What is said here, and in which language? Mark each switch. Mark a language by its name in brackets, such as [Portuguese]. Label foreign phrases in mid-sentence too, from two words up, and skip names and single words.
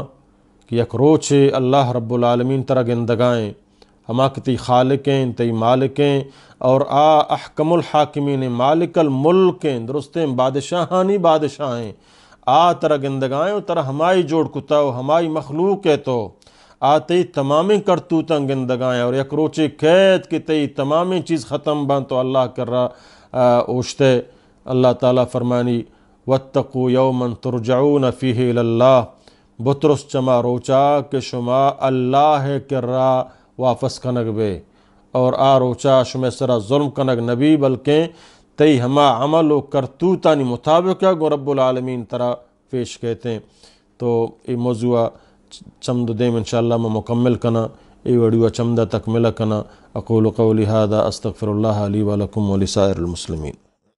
[Baluchi] کہ یک روچے اللہ رب العالمین ترہ گندگائیں ہما کتی خالقیں تی مالکیں اور احکم الحاکمین مالک الملکیں درستیں بادشاہانی بادشاہیں ترہ گندگائیں و ترہ ہمائی جوڑ کتا و ہمائی مخلوق ہے تو تی تمامیں کرتوتاں گندگائیں اور یک روچے قید کہ تی تمامیں چیز ختم بان تو اللہ کر رہا اوشتے اللہ تعالیٰ فرمانی [Arabic] وَاتَّقُوا يَوْمًا تُرْجَعُونَ فِيهِ إِلَى اللَّهِ [Baluchi] بطرس چما روچا کہ شما اللہ کرا واپس کنگ بے اور آ روچا شما سرا ظلم کنگ نبی بلکہ تی ہما عمل و کرتوتانی مطابق گو رب العالمین ترا پیش [Urdu] کہتے ہیں۔ تو یہ موضوع چمد دیم انشاءاللہ میں مکمل کنا، یہ ویڈیو چمدہ تکملہ کنا۔ [Arabic] اقول قولی ھذا استغفر اللہ لی ولکم ولسائر المسلمین۔